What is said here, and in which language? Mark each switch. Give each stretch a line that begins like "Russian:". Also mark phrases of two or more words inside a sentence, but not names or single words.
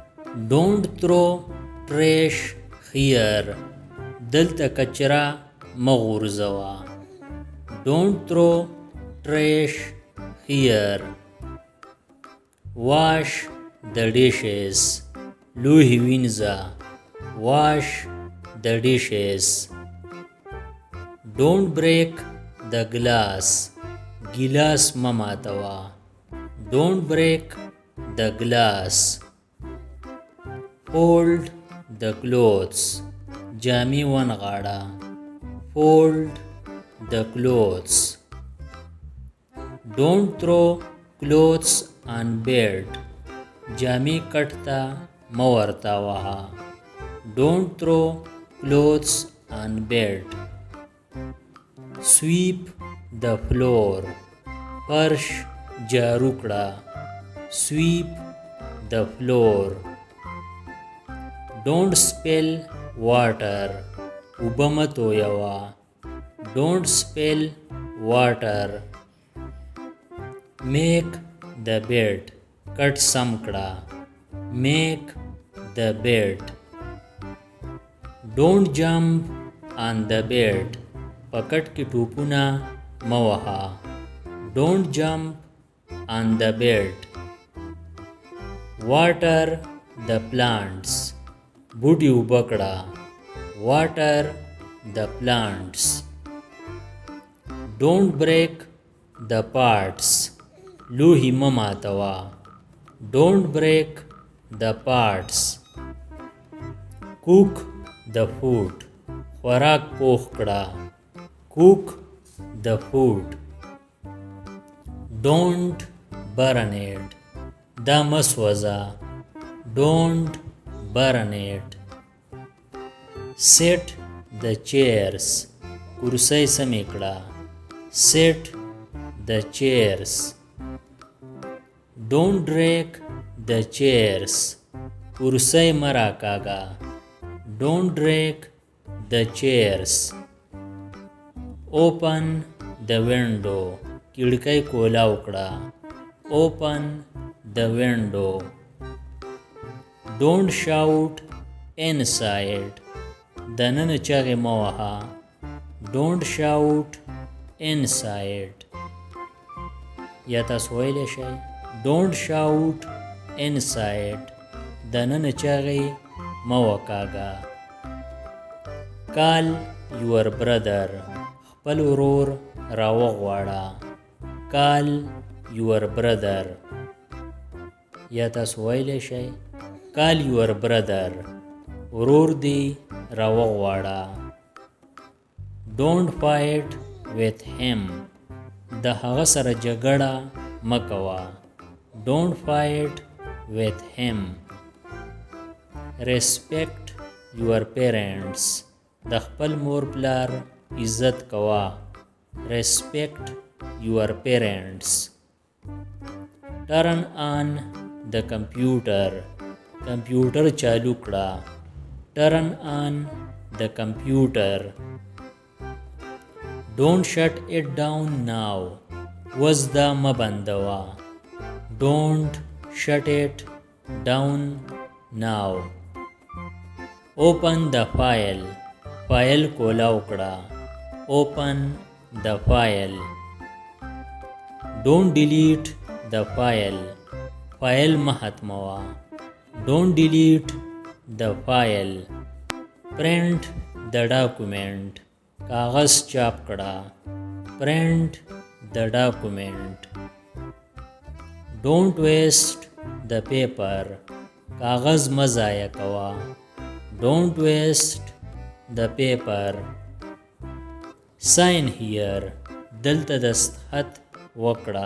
English: Don't throw trash here.
Pashto: دلته کچرا مغورځوه.
English: Don't throw trash here. Wash the dishes.
Pashto: لوښي وینځه.
English: Wash the dishes. Don't break the glass.
Pashto: ګیلاس مه ماتوه.
English: Don't break the glass. Fold the clothes.
Pashto: جامې ونغاړه.
English: Fold the clothes. Don't throw clothes on bed.
Pashto: جامې کټ ته مه ورتاوهه.
English: Don't throw clothes on bed. Sweep the floor.
Pashto: فرش جارو کړه.
English: Sweep the floor. Don't spill water.
Pashto: اوبه مه تویوه.
English: Don't spill water. Make the bed.
Pashto: کټ سم کړه.
English: Make the bed. Don't jump on the bed.
Pashto: په کټ کې ټوپونه مه وهه.
English: Don't jump on the bed. Water the plants.
Pashto: بوټي اوبه کړه.
English: Water the plants. Don't break the pots.
Pashto: لوښي مه ماتوه.
English: Don't break the pots. Cook the food.
Pashto: خوراک پوخ کړه.
English: Cook the food. Don't burn it.
Pashto: دا مه سوځه.
English: Don't burn it. Set the chairs.
Pashto: کرسۍ سمې کړه.
English: Set the chairs. Don't drag the chairs.
Pashto: کرسۍ مه راکاږه.
English: Don't drag the chairs. Open the window.
Pashto: کړکۍ کولاو کړه.
English: Open the window. Don't shout inside.
Pashto: دننه چغې مه وهه.
English: Don't shout inside.
Pashto: یا تاسو ویلی شئ
English: Don't shout inside.
Pashto: دننه چغې مه وکاږه.
English: Call your brother.
Pashto: خپل ورور راوغواړه.
English: Call your brother.
Pashto: یا تاسو ویلی شئ
English: Call your brother.
Pashto: ورور دی راوغواړه.
English: Don't fight with him.
Pashto: د هغه سره جګړه مه کوه.
English: Don't fight with him. Respect your parents.
Pashto: د خپل مور پلار عزت کوه.
English: Respect your parents. Turn on the computer.
Pashto: کمپیوټر چالو کړه.
English: Turn on the computer. Don't shut it down now.
Pashto: وز دا مه بندوه.
English: Don't shut it down now. Open the file.
Pashto: فایل کولاو کړه.
English: Open the file. Don't delete the file.
Pashto: فایل مه ختموه.
English: Don't delete the file. Print the document.
Pashto: کاغذ چاپ کړه.
English: Print the document. Don't waste the paper.
Pashto: کاغذ مه ضایع کوه.
English: Don't waste the paper. Sign here.
Pashto: دلته دستخط وکړه.